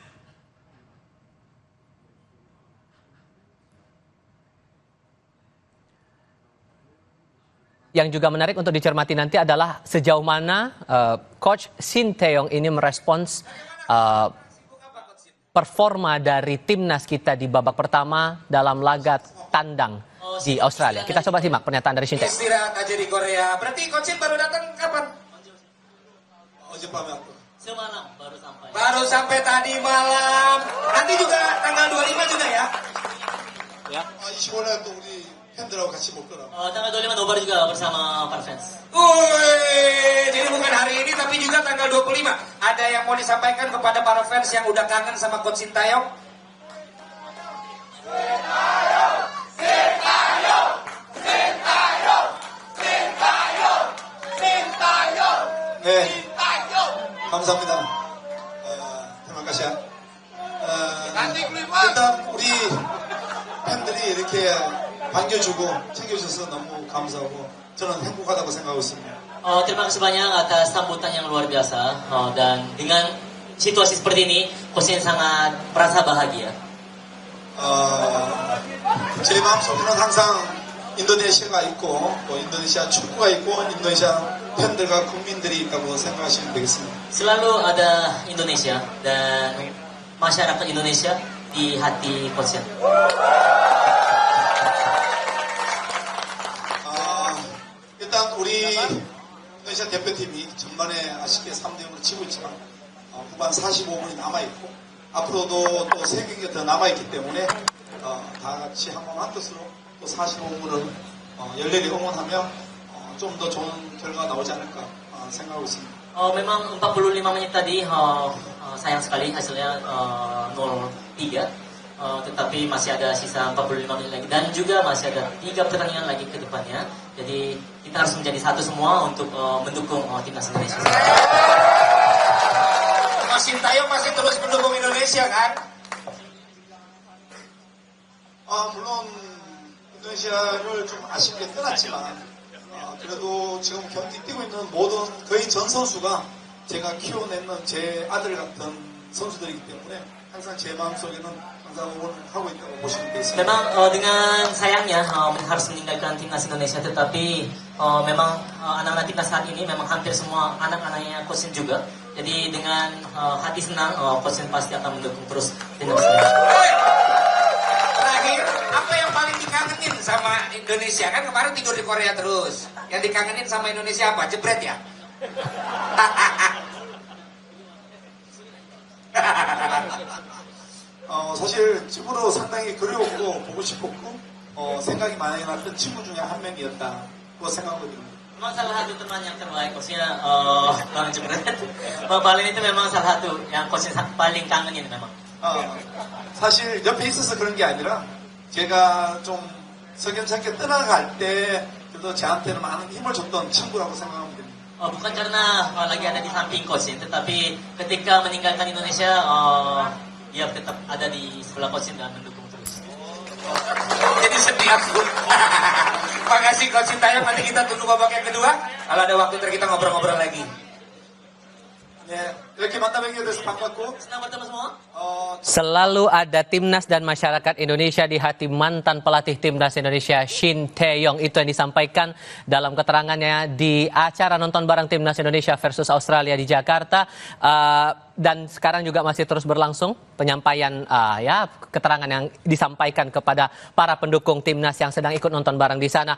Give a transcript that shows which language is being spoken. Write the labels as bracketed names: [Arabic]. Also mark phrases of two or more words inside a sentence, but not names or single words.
[Indonesian] Yang juga menarik untuk dicermati nanti adalah sejauh mana Coach Shin Tae-yong ini merespons performa dari timnas kita di babak pertama dalam laga tandang di Australia. Kita coba simak pernyataan dari Shin Tae-yong. Istirahat aja di Korea. Berarti Coach Shin baru datang kapan? Semalam baru sampai. Baru sampai tadi malam. Nanti juga tanggal 25 juga ya? Ya. [Korean] 25날 또 우리 팬들하고 같이 먹더라고. [Indonesian] tanggal 25 nobar juga bersama para fans. Jadi bukan hari ini tapi juga tanggal 25. Ada yang mau disampaikan kepada para fans yang udah kangen sama Coach Shin Tae-yong? [Korean] 감사합니다. 대만가시아. 일단 우리 팬들이 이렇게 반겨주고 챙겨주셔서 너무 감사하고 저는 행복하다고 생각하고 있습니다. [Indonesian] Terima kasih banyak atas sambutan yang luar biasa dan dengan situasi seperti ini, Coach Shin sangat merasa bahagia. [Korean] 제 마음속에는 항상 인도네시아가 있고 또 인도네시아 축구가 있고 인도네시아 팬들과 국민들이 있다고 생각하시면 되겠습니다. [Indonesian] Selalu ada Indonesia dan masyarakat Indonesia di hati Coach Shin. [Korean] 일단 우리 인도네시아 대표팀이 전반에 아쉽게 3대0으로 치고 있지만 후반 45분이 남아있고 앞으로도 또 3경기가 더 남아있기 때문에 다 같이 한 뜻으로 또 45분을 열렬히 응원하며 좀 더 좋은 결과가 나오지 않을까 생각하고 있습니다. [Indonesian] Memang 45 menit tadi sayang sekali hasilnya 0-3. Tetapi masih ada sisa 45 menit lagi dan juga masih ada 3 pertandingan lagi ke depannya. Jadi kita harus menjadi satu semua untuk mendukung timnas Indonesia. Mas Sintayong masih terus mendukung Indonesia kan? [Korean] 물론 인도네시아를 좀 아쉽게 떠났지만 그래도 지금 경기 뛰고 있는 모든 거의 전 선수가 제가 키워내는 제 아들 같은 선수들이기 때문에 항상 제 마음속에는 항상 응원하고 있다고 보시면 되겠습니다. [Indonesian] Memang dengan sayangnya harus meninggalkan timnas Indonesia, tetapi memang anak-anak timnas saat ini memang hampir semua anak-anaknya Coach Shin juga. Jadi dengan hati senang Coach Shin pasti akan mendukung terus timnas Indonesia. Terakhir, apa yang paling dikangenin sama Indonesia? Kan kemarin tidur di Korea terus. Yang dikangenin sama Indonesia apa? Jebret ya? [Korean] 사실 집으로 상당히 그리웠고 보고 싶었고 생각이 많이 났던 친구 중에 한 명이었다고 생각하거든요. [Indonesian] Memang salah satu teman yang terbaik Coachnya Bang Jebret. Bang Balin itu memang salah satu yang Coachnya paling kangenin memang. [Korean] 사실 옆에 있어서 그런 게 아니라 제가 좀 석연찮게 떠나갈 때 그래도 저한테는 많은 힘을 줬던 친구라고 생각하면 됩니다. [Indonesian] Bukan karena lagi ada di samping Coach Shin, tetapi ketika meninggalkan Indonesia dia tetap ada di sebelah Coach Shin dan mendukung terus. Jadi sedih aku. Makasih Coach Sintayong, nanti kita tunggu babak yang kedua. Kalau ada waktu ntar kita ngobrol-ngobrol lagi. [Korean] 네, 이렇게 만나뵙게 돼서 반갑고 [Indonesian] Senang bertemu semua. Selalu ada timnas dan masyarakat Indonesia di hati mantan pelatih timnas Indonesia Shin Tae-yong. Itu yang disampaikan dalam keterangannya di acara nonton bareng timnas Indonesia versus Australia di Jakarta. Dan sekarang juga masih terus berlangsung penyampaian keterangan yang disampaikan kepada para pendukung timnas yang sedang ikut nonton bareng di sana.